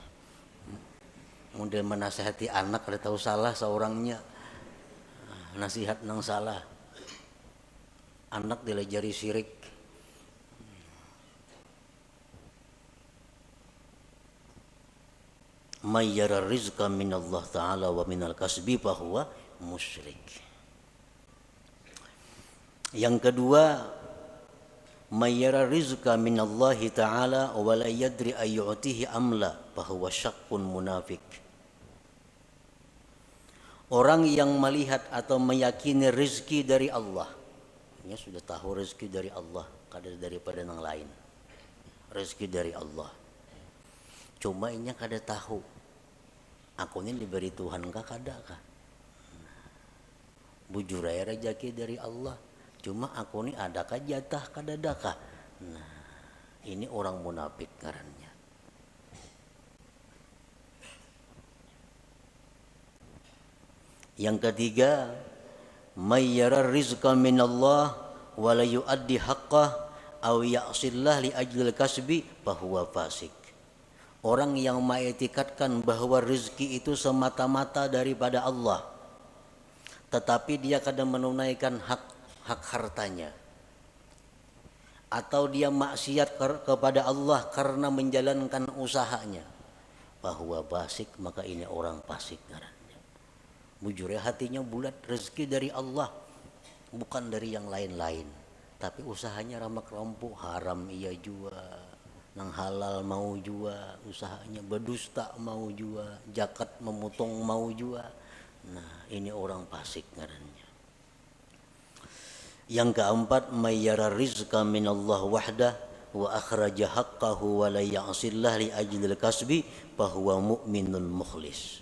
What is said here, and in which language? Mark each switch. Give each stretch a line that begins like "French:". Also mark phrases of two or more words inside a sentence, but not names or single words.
Banjar: Mudah menasihati anak kada tahu salah seorangnya. Nasihat nang salah. Anak dilajari syirik.
Arabic: من يرى الرزق من الله تعالى ومن الكسب فهو مشرك.
Indonesian: Yang kedua,
Arabic: من يرى الرزق من الله تعالى ولا يدري أيعطيه أم لا فهو شاك منافق.
Indonesian: Orang yang melihat atau meyakini rezeki dari Allah, dia sudah tahu rezeki dari Allah,
Banjar: kada daripada yang lain.
Indonesian: Rezeki dari Allah.
Banjar: Cuma inya kada tahu, aku ini diberi Tuhan kah kada kah? Bujur aja rezeki dari Allah. Cuma aku ini adakah jatah kada adakah? Nah, ini orang munafik ngarannya.
Arabic: Yang ketiga, من يرى الرزق من الله ولا يؤدي حقه أو يعصي الله لأجل الكسب فهو فاسق.
Indonesian: Orang yang mengetikatkan bahwa rezeki itu semata-mata daripada Allah, tetapi dia kadang menunaikan hak hartanya, atau dia maksiat kepada Allah karena menjalankan usahanya, bahwa fasik, maka ini orang fasik ngarannya.
Banjar: Bujur ya, hatinya bulat, rezeki dari Allah, bukan dari yang lain-lain, tapi usahanya ramak rampuk, haram ia jua, nang halal mau jua, usahanya berdusta mau jua, zakat memotong mau jua. Nah, ini orang fasik ngarannya.
Arabic: Yang keempat, من يرى الرزق من الله وحده وأخرج حقه ولا يعصي الله لأجل الكسب فهو مؤمن مخلص.